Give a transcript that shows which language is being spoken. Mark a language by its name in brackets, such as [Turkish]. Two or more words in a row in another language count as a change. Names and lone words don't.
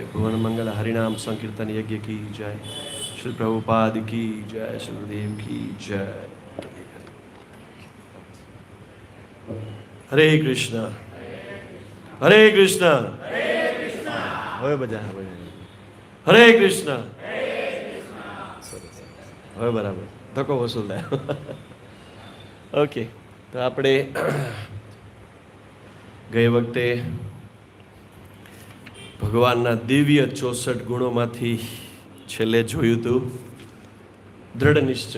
[Hindi] भुवन मंगल हरिनाम संकीर्तन यज्ञ की जय. श्री प्रभुपाद की जय. श्री गुरुदेव की जय. हरे कृष्ण हरे कृष्ण. [Gujarati] હવે બધા હરે કૃષ્ણ. હવે બરાબર ધક્કો વસૂલ થયો. ઓકે, તો આપણે ગઈ વખતે ભગવાનના દિવ્ય 64 ગુણોમાંથી છેલ્લે જોયું હતું દ્રઢ નિશ્ચય.